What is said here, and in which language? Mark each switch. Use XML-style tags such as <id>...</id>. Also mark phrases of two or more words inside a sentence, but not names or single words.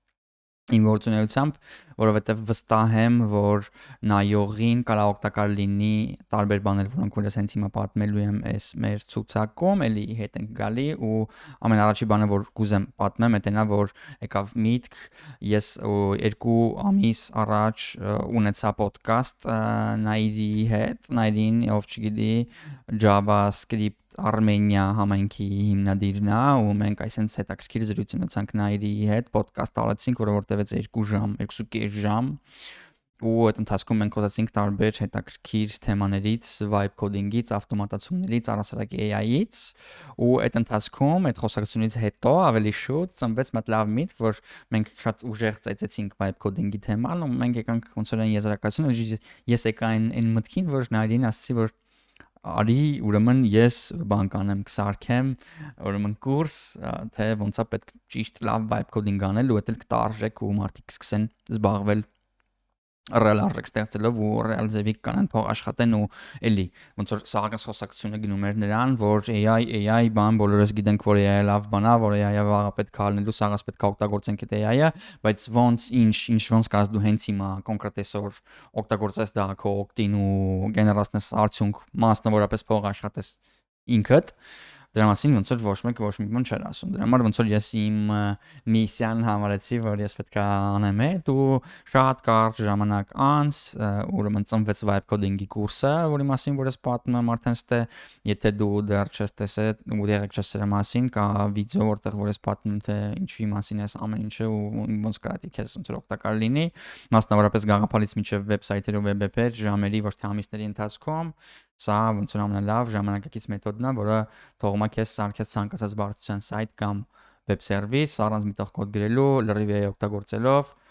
<hy>իմ գործունեությամբ, որովհետև վստահ եմ, որ նայողին կարա օգտակար լինի տարբեր բաներ, որոնք որ ես հենց հիմա պատմելու եմ այս մեր ցուցակում, էլի հետ ենք գալի ու ամենառաջի բանը, որ կուզեմ պատմեմ, դա նա, որ եկավ միտք, ես 2 ամիս առաջ ունեցա podcast Նաիրի հետ, Նաիրին, ով չգիտի, JavaScript Armenia համայնքի հիմնադիրն է ու մենք այսպես հետաքրքիր զրույց ունեցանք Նաիրի հետ, podcast արեցինք, որը որ տևեց 2 ժամ, 2.5 ժամ ու այդ ընթացքում մենք խոսեցինք տարբեր հետաքրքիր թեմաներից,</hy> <en>vibe coding-</en> <hy>ից, ավտոմատացումներից, առասարակ AI-ից ու այդ ընթացքում, այդ խոսակցությունից հետո ավելի շուտ ծնվեց մի լավ միտք, որ մենք շատ ուժեղ ծեծեցինք</hy> <en>vibe coding-</en> <hy>ի թեման ու մենք եկանք ոնց որ այն եզրակացությունը, ես եկա այն մտքին, որ Նաիրին ասացի, որ արի ուրեմն ես բան կանեմ, կսարքեմ, ուրեմն կուրս, թե ոնց է պետք ճիշտ լավ vibe coding անել ու դա էլ կտարժեք ու մարդիկ կսկսեն զբաղվել ռեալ արժեք ստեղծելով ու ռեալ ձևի կանեն փող աշխատեն ու էլի ոնց որ սաղակս խոսակցությունը գնում էր նրան, որ AI բան բոլորս գիտենք, որ AI լավ բան է, որ AI-ը վաղը պետք է լինելու, սաղաս պետք է օգտագործենք այդ AI-ը, բայց ոնց կարաս դու հենց հիմա կոնկրետ այսօր օգտագործես դա քո օգտին ու գեներացնես արդյունք, մասնավորապես փող աշխատես ինքդ դրա մասին ոնց որ ոչ մի բան չէր ասում։ Դրա համար ոնց որ ես իմ միսիան համարեցի, որ ես պետք է անեմ այդ ու շատ կարճ ժամանակ անց ուրեմն ծնվեց</hy> <en>vibe coding-</en> <hy>ի կուրսը, որի մասին որ ես պատմում եմ արդեն ստե, եթե դու դեռ չես տեսել ու դեռ չես դրա մասին, կա վիդեո, որտեղ որ ես պատմում թե ինչի մասին ես ամեն ինչը ու ոնց կարա քեզ ոնց որ օգտակար լինի, մասնավորապես գաղափարից մինչև վեբսայթեր ու վեբեր, ժամերի ոչ թե ամիսների ընթացքում Սա ոնց որ ամենալավ ժամանակակից մեթոդն է, որը թողում է քեզ սարքես ցանկացած բարդության սայթ կամ</hy> <en>web service,</en> <hy>առանց միտեղ կոդ գրելու, լրիվ AI օգտագործելով</hy>